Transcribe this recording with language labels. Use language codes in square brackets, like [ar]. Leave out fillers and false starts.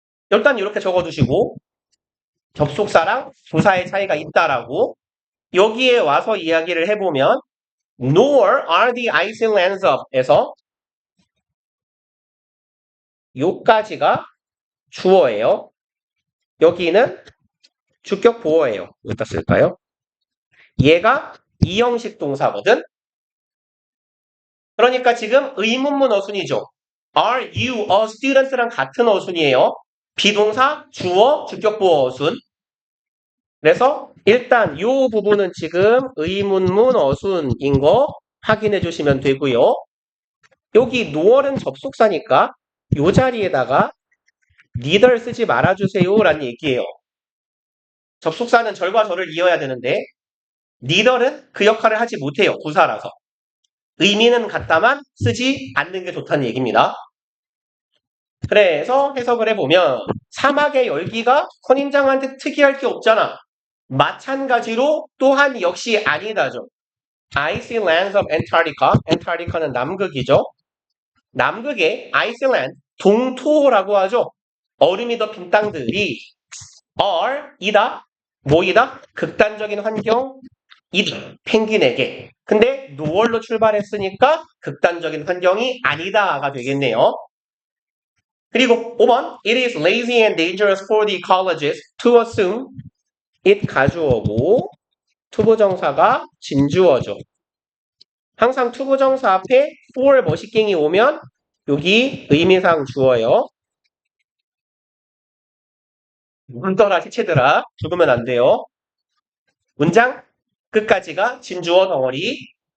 [ko] 일단 이렇게 적어두시고 접속사랑 부사의 차이가 있다라고 여기에 와서 이야기를 해보면 [en] nor are the icelands of [ko] 에서 요까지가 주어예요. 여기는 주격 보어예요. 어디다 쓸까요? 얘가 이형식 동사거든. 그러니까 지금 의문문 어순이죠. [en] Are you a student랑 [ko] 같은 어순이에요. 비동사, 주어, 주격 보어 어순. 그래서 일단 이 부분은 지금 의문문 어순인 거 확인해 주시면 되고요. 여기 noor은 접속사니까 이 자리에다가 neither 쓰지 말아주세요 라는 얘기예요. 접속사는 절과 절을 이어야 되는데 neither는 그 역할을 하지 못해요. 부사라서. 의미는 같다만 쓰지 않는 게 좋다는 얘기입니다. 그래서 해석을 해보면 사막의 열기가 선인장한테 특이할 게 없잖아. 마찬가지로 또한 역시 아니다죠. [en] Icelands of Antarctica. [ko] Antarctica는 남극이죠. 남극의 Iceland, 동토라고 하죠. 얼음이 덮인 땅들이 are, 이다, 뭐이다? 극단적인 환경이다. 펭귄에게. 근데 noor로 출발했으니까 극단적인 환경이 아니다가 되겠네요. [en] 그리고 5번 It is lazy and dangerous for the ecologists to assume it [ko] 가주어고 투부정사가 진주어죠. 항상 투부정사 앞에 for 머시갱이 오면 여기 의미상 주어요. 눈떠라 시체들아 죽으면 안 돼요. 문장 끝까지가 진주어 덩어리.